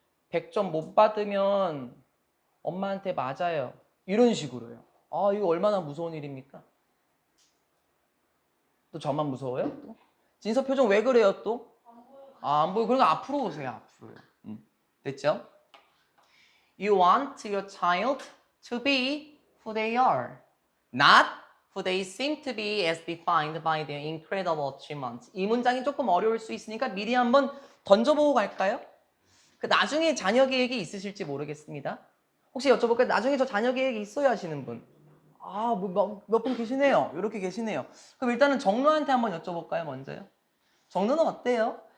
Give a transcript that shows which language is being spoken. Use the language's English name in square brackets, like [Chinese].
[Korean] 100점 못 받으면 엄마한테 맞아요. 이런 식으로요. 이거 얼마나 무서운 일입니까? 또 저만 무서워요? 또? 진서 표정 왜 그래요 또? 안 보여. 그러니까 앞으로 오세요. 앞으로요. 됐죠? [English] You want your child to be who they are, not who they seem to be as defined by their incredible achievements. [Korean] 이 문장이 조금 어려울 수 있으니까 미리 한번 던져보고 갈까요? 그 나중에 자녀 계획이 있으실지 모르겠습니다. 혹시 여쭤볼까요? 나중에 저 자녀 계획이 있어야 하시는 분. 몇 분 계시네요. 이렇게 계시네요. 그럼 일단은 정로한테 한번 여쭤볼까요? 먼저요. 정로는 어때요?